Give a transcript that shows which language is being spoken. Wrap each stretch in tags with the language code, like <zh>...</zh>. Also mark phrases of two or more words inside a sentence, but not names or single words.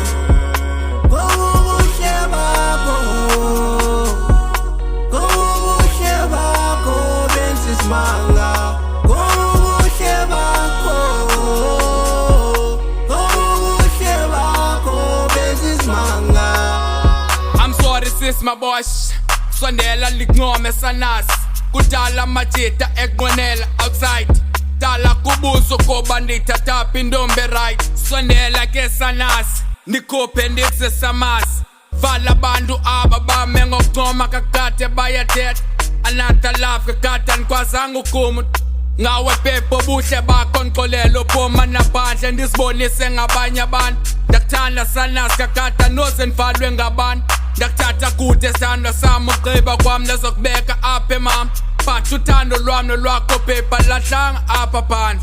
<xh>Kobuhle bakho, kobuhle bakho benza isimanga. Kobuhle bakho, kobuhle bakho benza isimanga.</xh> <en>I'm sorry sis my boss,</en> <xh>sondela lincome sanasi. Kudala majita ekunqonela outside, dala kubuzo koba ndithathaphi intombi right. Sondela ke sanasi ndikhuphe ndize samasi. Vala abantu aba bame ngokuncoma kakade bayathetha.</xh> <en>Another love</en> <xh>kakade andikwazanga ukuma ngawe bebo buhle bakho ngixolelo phuma naphandle ndizibonise ngabanye abantu. Ndakuthanda sanasi kakade noze ndivalwe ngabantu. Ndakuthatha kude sithando sami ugqiba kwam ndazokubeka apha mama. But uthando lwami nolwakho bhebha lahlanga apha phandle.</xh>